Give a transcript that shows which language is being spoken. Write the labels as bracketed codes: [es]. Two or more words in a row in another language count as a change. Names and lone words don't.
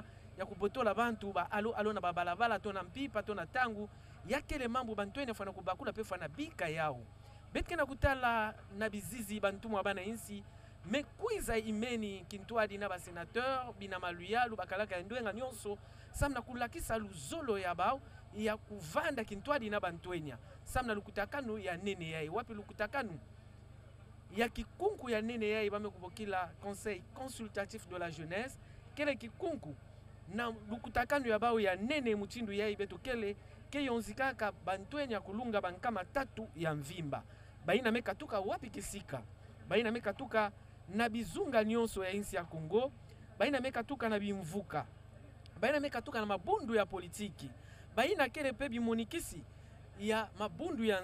[ktu] ya kubotola bantu ba alo na babalabala to na mpipa to na tangu ya kele mambo bantwenya fana kubakula pe fana bika yao betke na kutala na bizizi bantu mwa bana insi me kuiza imeni kintwadi na basenateur bina maluyalu bakalaka ya ndwenga nyonso samna kulakisa luzolo ya bao ya kuvanda kintwadi na bantwenya samna lukutakanu ya nene yai wapi lukutakanu ya kikunku ya nene yai bamekubokila conseil consultatif de la jeunesse kele kikunku na lukutakanu ya bao ya nene muchindu yai beto kele keyonzikaka bantwenya kulunga bankama tatu ya mvimba baina mekatuka wapi kisika baina mekatuka na bizunga nyonso ya insi ya Kongo baina mekatuka na bimvuka baina mekatuka na mabundu ya politiki baina kele pe bimonikisi ya mabundu ya